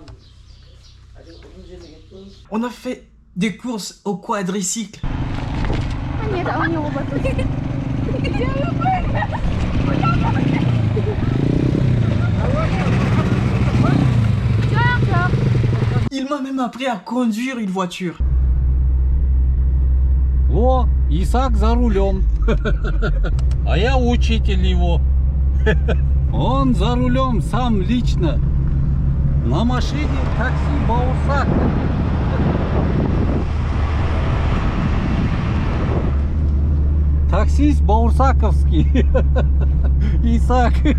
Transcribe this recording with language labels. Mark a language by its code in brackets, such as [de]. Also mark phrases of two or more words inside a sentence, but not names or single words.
[fr] On a fait des courses au quadricycle. Il m'a même appris à conduire une voiture. [ru] О, Исаак за рулем. А я учитель его. Он за рулем сам лично. На машине такси Баурсак. Таксист Баурсаковский. Исаак.